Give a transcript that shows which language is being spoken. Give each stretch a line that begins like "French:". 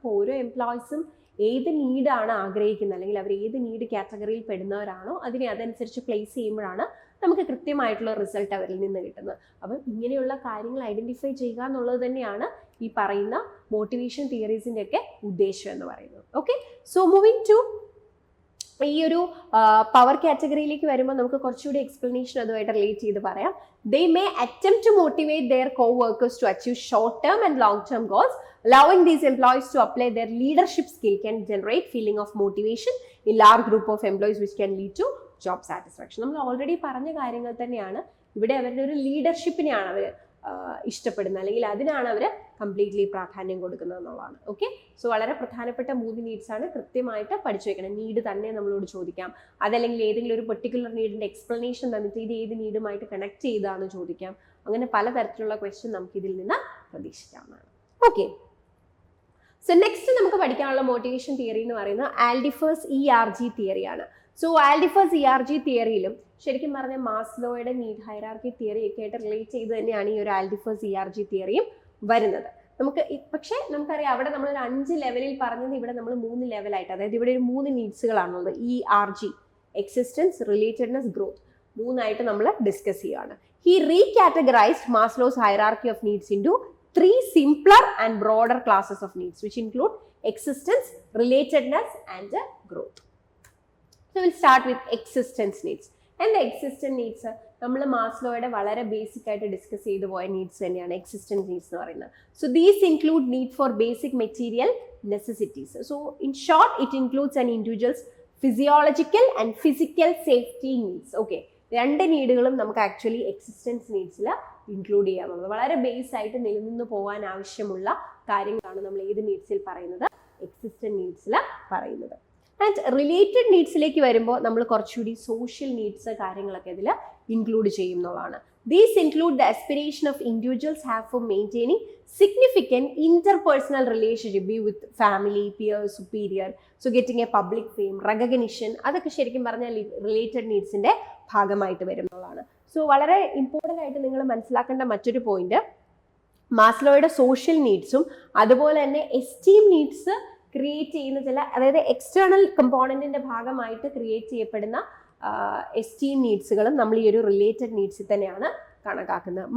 Malayalam: അപ്പോൾ ഓരോ എംപ്ലോയീസും ഏത് നീഡാണ് ആഗ്രഹിക്കുന്നത്, അല്ലെങ്കിൽ അവർ ഏത് നീഡ് കാറ്റഗറിയിൽ പെടുന്നവരാണോ അതിനെ അതനുസരിച്ച് പ്ലേസ് ചെയ്യുമ്പോഴാണ് നമുക്ക് കൃത്യമായിട്ടുള്ള റിസൾട്ട് അവരിൽ നിന്ന് കിട്ടുന്നത്. അപ്പം ഇങ്ങനെയുള്ള കാര്യങ്ങൾ ഐഡന്റിഫൈ ചെയ്യുക എന്നുള്ളത് തന്നെയാണ് ഈ പറയുന്ന മോട്ടിവേഷൻ തിയറീസിൻ്റെ ഒക്കെ ഉദ്ദേശം എന്ന് പറയുന്നത്. ഓക്കെ, സോ മൂവിങ് ടു ഈ ഒരു പവർ കാറ്റഗറിയിലേക്ക് വരുമ്പോൾ നമുക്ക് കുറച്ചുകൂടി എക്സ്പ്ലനേഷൻ അതുമായിട്ട് റിലേറ്റ് ചെയ്ത് പറയാം.
English: They may attempt to motivate their co-workers to achieve short-term and long-term goals. Allowing these employees to apply their leadership skill can generate feeling of motivation in large group of employees, which can lead to job satisfaction.
Malayalam: നമ്മൾ already പറഞ്ഞ കാര്യങ്ങൾ തന്നെയാണ് ഇവിടെ. അവരുടെ ഒരു ലീഡർഷിപ്പിനെയാണ് അവർ ഇഷ്ടപ്പെടുന്നത്, അല്ലെങ്കിൽ അതിനാണ് അവർ കംപ്ലീറ്റ്ലി പ്രാധാന്യം കൊടുക്കുന്നത് എന്നുള്ളതാണ്. ഓക്കെ, സോ വളരെ പ്രധാനപ്പെട്ട 3 നീഡ്സ് ആണ്. കൃത്യമായിട്ട് പഠിച്ചു വെക്കണം. നീഡ് തന്നെ നമ്മളോട് ചോദിക്കാം, അതല്ലെങ്കിൽ ഏതെങ്കിലും ഒരു പെർട്ടിക്കുലർ നീഡിന്റെ എക്സ്പ്ലനേഷൻ തന്നിട്ട് ഇത് ഏത് നീഡുമായിട്ട് കണക്ട് ചെയ്താന്ന് ചോദിക്കാം. അങ്ങനെ പലതരത്തിലുള്ള ക്വസ്റ്റ്യൻ നമുക്ക് ഇതിൽ നിന്ന് പ്രതീക്ഷിക്കാവുന്നതാണ്. ഓക്കെ, സോ നെക്സ്റ്റ് നമുക്ക് പഠിക്കാനുള്ള മോട്ടിവേഷൻ തിയറി എന്ന് പറയുന്നത് ആൽഡിഫേഴ്സ് ERG തിയറിയാണ്. സോ ആൽഡിഫേഴ്സ് ERG തിയറിയിലും ശരിക്കും പറഞ്ഞാൽ മാസ്ലോയുടെ നീഡ് ഹൈറാർക്കി തിയറി ഒക്കെ ആയിട്ട് റിലേറ്റ് ചെയ്ത് തന്നെയാണ് ഈ ഒരു ആൽഡിഫേഴ്സ് ERG തിയറിയും വരുന്നത്. നമുക്ക് പക്ഷേ നമുക്കറിയാം അവിടെ നമ്മളൊരു 5 ലെവലിൽ പറഞ്ഞത് ഇവിടെ നമ്മൾ 3 ലെവലായിട്ട്, അതായത് ഇവിടെ ഒരു 3 നീഡ്സുകളാണുള്ളത്. ERG, എക്സിസ്റ്റൻസ്, റിലേറ്റഡ്നെസ്, ഗ്രോത്ത്, 3ആയിട്ട് നമ്മൾ ഡിസ്കസ് ചെയ്യുകയാണ്.
English: He recategorized Maslow's hierarchy of needs into 3 simpler and broader classes of needs, which include existence, relatedness, and growth. So we'll start with existence needs. And the existence needs
Malayalam: നമ്മൾ മാസ്ലോയുടെ വളരെ basic ആയിട്ട് discuss ചെയ്തു പോയ needs തന്നെയാണ് existence needs എന്ന് പറയുന്നത്.
English: So these include need for basic material necessities. So in short it includes an individual's physiological and physical safety needs.
Malayalam: Okay, 2 നീഡുകളും നമുക്ക് actually existence നീഡ്സിൽ include ചെയ്യാവുന്നത്. വളരെ ബേസ് ആയിട്ട് നിലനിന്ന് പോകാൻ ആവശ്യമുള്ള കാര്യങ്ങളാണ് നമ്മൾ ഏത് നീഡ്സിൽ പറയുന്നത്? എക്സിസ്റ്റൻറ്റ് നീഡ്സിൽ പറയുന്നത്. ആൻഡ് റിലേറ്റഡ് നീഡ്സിലേക്ക് വരുമ്പോൾ നമ്മൾ കുറച്ചുകൂടി സോഷ്യൽ നീഡ്സ് കാര്യങ്ങളൊക്കെ ഇതിൽ ഇൻക്ലൂഡ് ചെയ്യുന്നതാണ്.
English: These include the aspiration of individuals have for maintaining significant interpersonal relationship, be with family, peers, superior, so getting a public fame, recognition,
Malayalam: അതൊക്കെ ശരിക്കും പറഞ്ഞാൽ റിലേറ്റഡ് നീഡ്സിന്റെ ഭാഗമായിട്ട് വരുന്നതാണ്. സോ വളരെ ഇമ്പോർട്ടൻ്റ് ആയിട്ട് നിങ്ങൾ മനസ്സിലാക്കേണ്ട മറ്റൊരു പോയിന്റ്, മാസ്ലോയുടെ സോഷ്യൽ നീഡ്സും അതുപോലെ തന്നെ എസ്റ്റീം നീഡ്സ് ക്രിയേറ്റ് ചെയ്യുന്ന ചില, അതായത് എക്സ്റ്റേണൽ കമ്പോണന്റിന്റെ ഭാഗമായിട്ട് ക്രിയേറ്റ് ചെയ്യപ്പെടുന്ന എസ്റ്റീം നീഡ്സുകളും നമ്മൾ ഈ ഒരു റിലേറ്റഡ് നീഡ്സിൽ തന്നെയാണ് കണക്കാക്കുന്നത്.